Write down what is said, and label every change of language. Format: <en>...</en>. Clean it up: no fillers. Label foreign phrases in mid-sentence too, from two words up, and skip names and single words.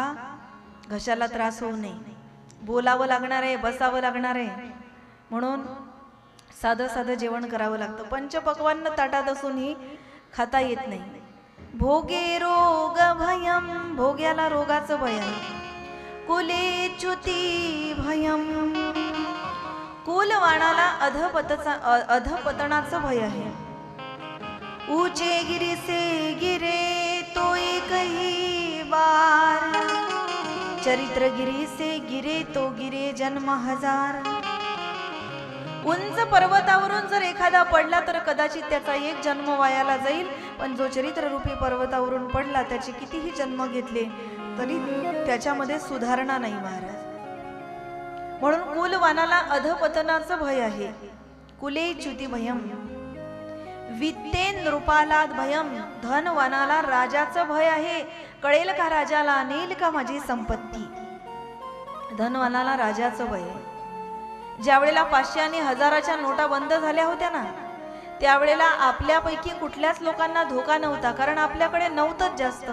<mr>घशाला त्रास होऊ नये, बोलावं लागणार आहे, बसावं लागणार आहे, म्हणून साधं साधं जेवण करावं लागतं. पंचपक्वान्न ताटात असूनही खाता येत नाही.</mr> <sa>भोगे रोग भयम,</sa> <mr>भोग्याला रोगाचं भय आहे.</mr> <sa>कुले च्युती भयम,</sa> <mr>कुलवाणाला अधपतनाचं भय आहे.</mr> <hi>ऊंचे गिरी से गिरे तो एकही बार, चरित्र गिरी से गिरे तो गिरे जन्म हजार.</hi> <mr>उंच पर्वतावरून जर एखादा पडला तर कदाचित त्याचा एक जन्म वायाला जाईल, पण जो चरित्ररूपी पर्वतावरून पडला त्याचे कितीही जन्म घेतले तरी त्याच्यामध्ये सुधारणा नाही महाराज. म्हणून कुलवानाला अधपतनाचं भय आहे.</mr> <sa>कुले च्युती भयम, वित्तेन नृपालाद भयम,</sa> <mr>धनवानाला राजाचं भय आहे. कळेल का राजाला, नेल का माझी संपत्ती. धनवानाला राजाचं भय आहे. ज्या वेळेला 500 आणि 1000च्या नोटा बंद झाल्या होत्या ना, त्यावेळेला आपल्यापैकी कुठल्याच लोकांना धोका नव्हता, कारण आपल्याकडे नव्हतंच जास्त.</mr>